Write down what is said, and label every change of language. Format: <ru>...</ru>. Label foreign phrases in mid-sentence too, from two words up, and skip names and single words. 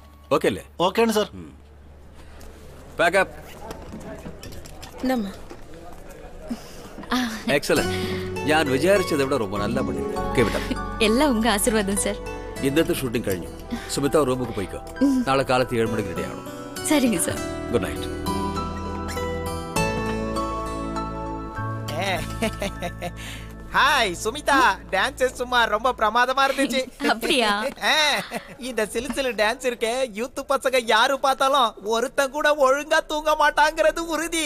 <ml>ഓക്കെ അല്ലേ? ഓക്കെയാണ് സാർ. പാക്കപ്പ്. എക്സലന്റ്. ഞാൻ വിചാരിച്ചത് ഇവിടെ</ml> <ta>ரொம்ப நல்லா பண்ணிருக்கேன்.</ta> <ml>എല്ലാം ഉങ്ക ആശീർവാദം സർ. ഇന്നത്തെ ഷൂട്ടിംഗ് കഴിഞ്ഞു. സുമിത റൂമിലേക്ക് പോയിക്കോ. നാളെ കാലത്ത് 7 മണിക്ക് റെഡി ആവണം.</ml> <ta>சரிங்க சார்.</ta> <en>good night.</en> <ta>ஹாய் சுமிதா, டான்ஸ் சும்மா ரொம்ப பிரமாதமா இருந்துச்சு. அப்படியா? இந்த சிலுசிலு டான்ஸ் இருக்கே, யூத் பசங்க யாரு பார்த்தாலும் ஒருத்தன் கூட ஒழுங்கா தூங்க மாட்டாங்கிறது உறுதி.</ta>